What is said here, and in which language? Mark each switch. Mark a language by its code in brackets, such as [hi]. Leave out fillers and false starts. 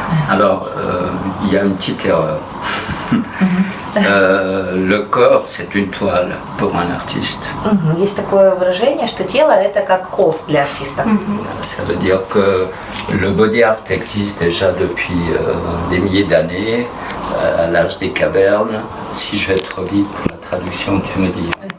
[fr] Alors, il y a une petite erreur. Le corps, c'est une toile pour un artiste. [ru] Есть такое выражение, что тело это как холст для артиста. [fr] Ça veut dire que le body art existe déjà depuis des milliers d'années, à l'âge des cavernes. Si je vais trop vite pour la traduction, tu me dis.